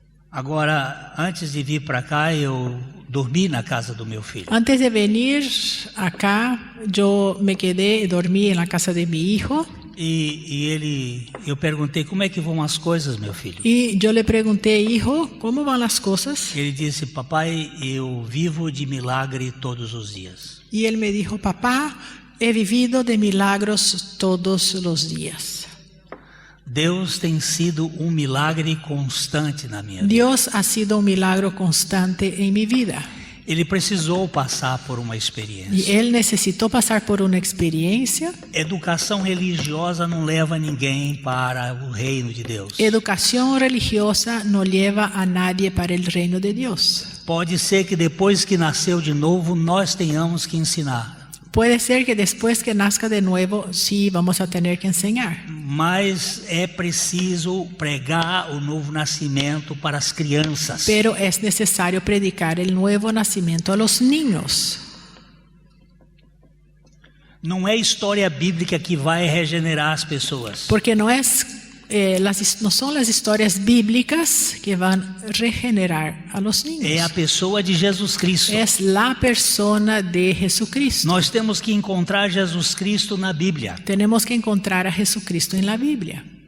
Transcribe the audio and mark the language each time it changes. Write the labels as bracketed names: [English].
[Portuguese] Agora, antes de vir para cá, eu dormi na casa do meu filho. [Spanish] Antes de venir acá, yo me quedé y dormí en la casa de mi hijo. [Portuguese] Eu perguntei, como é que vão as coisas, meu filho? [Spanish] Y yo le pregunté, hijo, ¿cómo van las cosas? [Portuguese] Ele disse, papai, eu vivo de milagre todos os dias. [Spanish] Y él me dijo, papá, he vivido de milagros todos los días. [Portuguese] Deus tem sido um milagre constante na minha vida. [Spanish] Dios ha sido un milagro constante en mi vida. [Portuguese] Ele precisou passar por uma [Spanish] Y [Portuguese] experiência. [Spanish] él necesitó pasar por una experiencia. [Portuguese] Educação religiosa não leva ninguém para o reino de Deus. [Spanish] Educación religiosa no lleva a nadie para el reino de Dios. [Portuguese] Pode ser que depois que nasceu de novo, nós tenhamos que ensinar. [Spanish] Puede ser que después que nazca de nuevo, sí vamos a tener que enseñar. [Portuguese] Mas é preciso pregar o novo nascimento para as crianças. [Spanish] Pero es necesario predicar el nuevo nacimiento a los niños. [Portuguese] Não é história bíblica que vai regenerar as pessoas. [Spanish] Porque no son las historias bíblicas que van a regenerar a los niños. [Portuguese] É a pessoa de Jesus Cristo. [Spanish] Es la persona de Jesucristo. [Portuguese] Nós temos que encontrar Jesus Cristo na Bíblia. [Spanish] Tenemos que encontrar a Jesucristo en la Biblia.